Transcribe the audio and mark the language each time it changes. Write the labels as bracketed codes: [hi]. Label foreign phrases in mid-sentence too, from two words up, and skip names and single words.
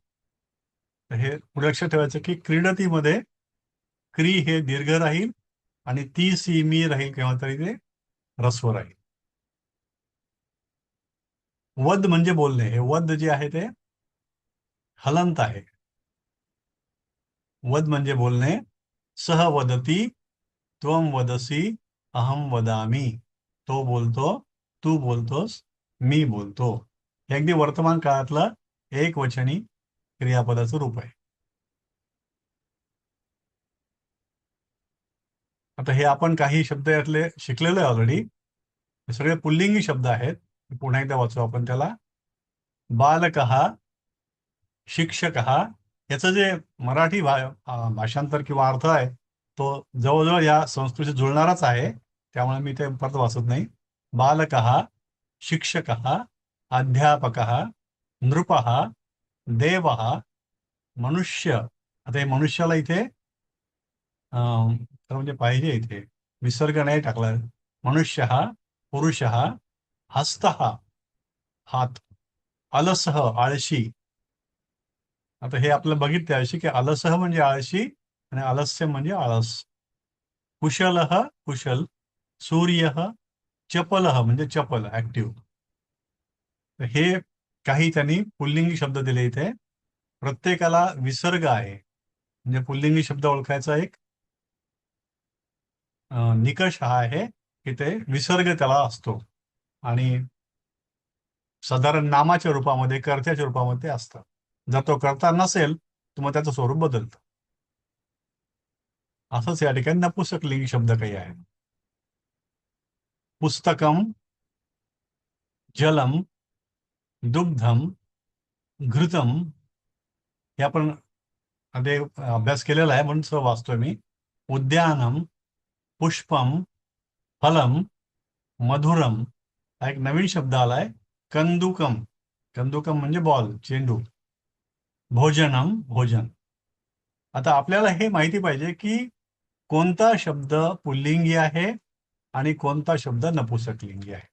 [mr] तर हे पुढे लक्षात ठेवायचं की क्रीडतीमध्ये क्री हे दीर्घ राहील आणि ती सी मी राहील केव्हा तरी ते ऱ्हस्व राहील. वद म्हणजे बोलणे. हे वद जे आहे ते हलंत आहे. वद म्हणजे बोलणे. [sa] सह वदती, त्वम वदसी, अहम वदामी. [mr] तो बोलतो, तू बोलतोस, मी बोलतो. हे अगदी वर्तमान काळातलं एकवचनी क्रियापदाचं रूप आहे. आता हे आपण काही शब्द यातले शिकलेलो आहे ऑलरेडी. हे सगळे पुल्लिंगी शब्द आहेत. पुन्हा एकदा वाचू आपण त्याला. [sa] बालकः, शिक्षकः, [mr] याचं जे मराठी भाषांतर किंवा अर्थ आहे तो जवळजवळ या संस्कृतीशी जुळणाराच आहे, त्यामुळे मी ते परत वाचत नाही. [sa] बालकः, शिक्षकः, अध्यापकः, नृपः, देवः, [mr] मनुष्य. आता हे मनुष्याला इथे खरं म्हणजे पाहिजे इथे विसर्ग नाही टाकला. [sa] मनुष्यः, पुरुषः, हस्तः हात, अलसः आळशी. [mr] आता हे आपलं बघितलं आळशी की अलसः म्हणजे आळशी आणि आलस्य म्हणजे आळस. [sa] कुशलः कुशल, सूर्यः, चपलः [mr] म्हणजे चपल ऍक्टिव्ह. हे काही त्यांनी पुल्लिंगी शब्द दिले इथे. प्रत्येकाला विसर्ग आहे, म्हणजे पुल्लिंगी शब्द ओळखायचा एक निकष हा आहे की ते विसर्ग त्याला असतो आणि साधारण नामाच्या रूपामध्ये कर्त्याच्या रूपामध्ये असतं. जर तो कर्ता नसेल तर मग त्याचं स्वरूप बदलतं. असंच या ठिकाणी नपुंसकलिंगी शब्द काही आहेत. [sa] पुस्तकम, जलम, दुग्धम, घृतम. [mr] हे आपण आधी अभ्यास केलेला आहे म्हणून सह वाचतोय मी. [sa] उद्यानम, पुष्पम, फलम, मधुरम. [mr] हा एक नवीन शब्द आलाय, कंदुकम. कंदुकम म्हणजे बॉल, चेंडू. [sa] भोजनम, भोजन. [mr] आता आपल्याला हे माहिती पाहिजे की कोणता शब्द पुल्लिंगी आहे आणि कोणता शब्द नपुंसकलिंगी आहे.